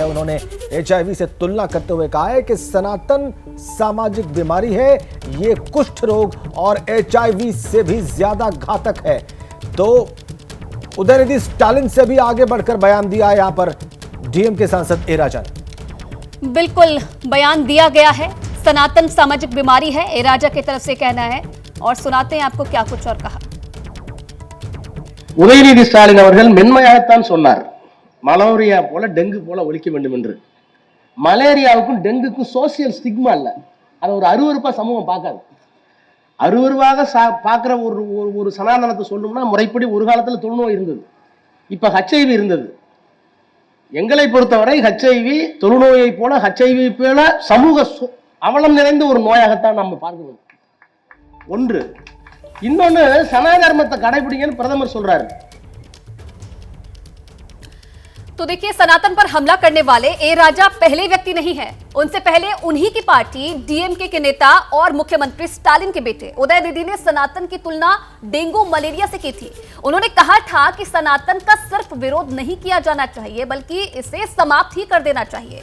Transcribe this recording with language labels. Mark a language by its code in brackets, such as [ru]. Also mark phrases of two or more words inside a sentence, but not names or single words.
[hi] उन्होंने HIV से तुलना करते हुए कहा है कि सनातन सामाजिक बीमारी है, ये कुष्ठ रोग और HIV से भी ज्यादा घातक है। तो उदयनिधि स्टालिन से भी आगे बढ़कर बयान दिया है यहां पर डीएमके सांसद ए राजा ने। बिल्कुल बयान दिया गया है, सनातन सामाजिक बीमारी है, ए राजा की तरफ से कहना है। और सुनाते हैं आपको क्या कुछ और कहा। [ta] உதயநிதி ஸ்டாலின் அவர்கள் மென்மையாகத்தான் சொன்னார், மலேரியா போல டெங்கு போல ஒழிக்க வேண்டும் என்று. மலேரியாவுக்கும் டெங்குக்கும் [en] social stigma [ta] இல்ல, அதை ஒரு அருவருப்பா சமூகம் பார்க்காது. அருவருவாக பார்க்கிற ஒரு சனாதனத்தை சொல்லணும்னா முறைப்படி ஒரு காலத்தில் தொழுநோய் இருந்தது, இப்ப HIV இருந்தது. எங்களை பொறுத்தவரை HIV தொழுநோயை போல HIV போல சமூக அவலம் நிறைந்த ஒரு நோயாகத்தான் நம்ம பார்க்கணும். ஒன்று. இன்னொன்னு சனாதர்மத்தை கடைபிடிங்கன்னு பிரதமர் சொல்றாரு. [hi] तो देखिए, सनातन पर हमला करने वाले ए राजा पहले व्यक्ति नहीं है। उनसे पहले उन्हीं की पार्टी डीएमके के नेता और मुख्यमंत्री स्टालिन के बेटे उदयनिधि ने सनातन की तुलना डेंगू मलेरिया से की थी। उन्होंने कहा था कि सनातन का सिर्फ विरोध नहीं किया जाना चाहिए बल्कि इसे समाप्त ही कर देना चाहिए।